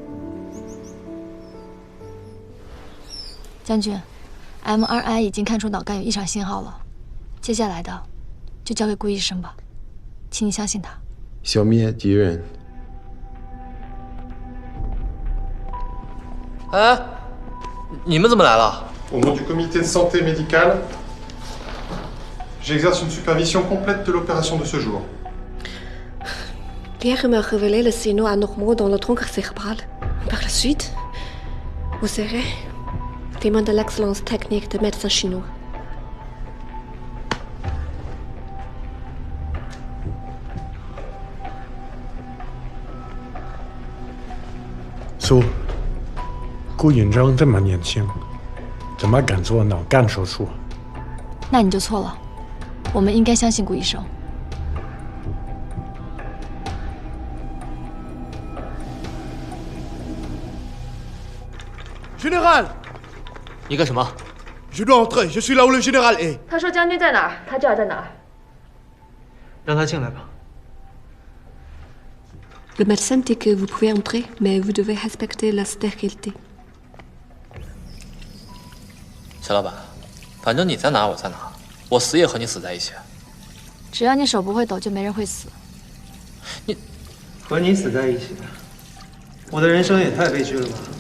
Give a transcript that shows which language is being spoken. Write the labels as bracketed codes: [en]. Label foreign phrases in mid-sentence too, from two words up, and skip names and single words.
[zh] 将军 ，MRI 已经看出脑干有异常信号了，接下来的就交给顾医生吧，请你相信他。消灭敌人。哎，你们怎么来了？ [fr] Au nom du comité de santé médicale, j'exerce une supervision complète de l'opération de ce jour. Hier me révélé le signaux anormaux dans le tronc cérébral. Par la suite, vous serez témoin de l'excellence technique des médecins chinois. So, [zh] 顾允章这么年轻，怎么敢做脑干手术？那你就错了，我们应该相信顾医生。 [fr] Général， [zh] 你干什么 [fr] Je dois entrer, je suis là où le général est。 [zh] 他说将军在哪儿，他就要在哪儿。让他进来吧。 [fr] Le médecin dit que vous pouvez entrer, mais vous devez respecter la stérilité. [zh] 小老板，反正你在哪我在哪，我死也和你死在一起。只要你手不会抖，就没人会死。你和你死在一起，我的人生也太悲剧了吧！